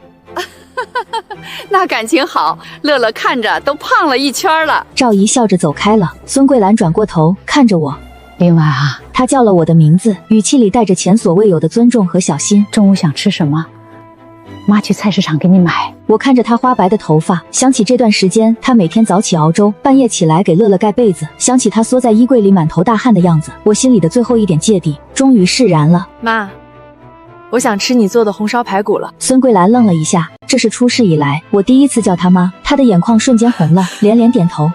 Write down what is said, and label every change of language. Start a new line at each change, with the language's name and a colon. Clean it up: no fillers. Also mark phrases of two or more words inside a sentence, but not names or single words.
Chinese: 那感情好，樂樂看着都胖了1圈了。趙姨笑着走開了。孫桂蘭轉過頭看着我：“ 另外啊，她叫了我的名字，語氣裡帶着前所未有的尊重和小心。中午想吃什麼？媽去菜市場給你買。” 我看着她花白的頭髮，想起這段時間她每天早起熬粥，半夜起來給樂樂蓋被子，想起她縮在衣櫃裡滿頭大汗的樣子，我心裡的最後一點芥蒂終於釋然了。媽，我想吃你做的紅燒排骨了。孫桂蘭愣了一下，這是出事以來我第一次叫她媽，她的眼眶瞬間紅了，連連點頭。